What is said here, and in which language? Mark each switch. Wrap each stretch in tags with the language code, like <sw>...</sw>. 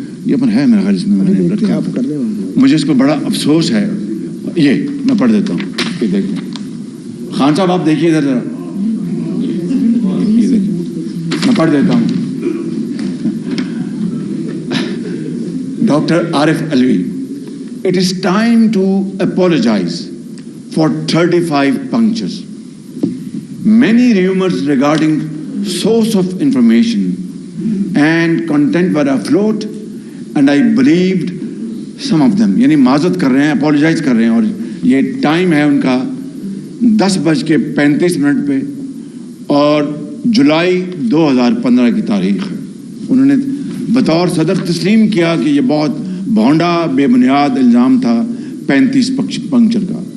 <ur>یہ پر ہے میرا خیال اس میں مجھے اس کو بڑا افسوس ہے. یہ میں پڑھ دیتا ہوں, یہ دیکھیں خان صاحب, آپ دیکھیے ادھر ذرا, یہ دیکھیں میں پڑھ دیتا ہوں.</ur> <en>Doctor Arif Alvi, it is time to apologize for 35 punctures. Many rumors regarding source of information and content were afloat, and I believed some of them.</en> <ur>یعنی معذرت کر رہے ہیں, اپولوجائز کر رہے ہیں, اور یہ ٹائم ہے ان کا 10:35 پہ, اور جولائی 2015 کی تاریخ ہے. انہوں نے بطور صدر تسلیم کیا کہ یہ بہت بھونڈا بے بنیاد الزام تھا 35 پنکچر کا.</ur>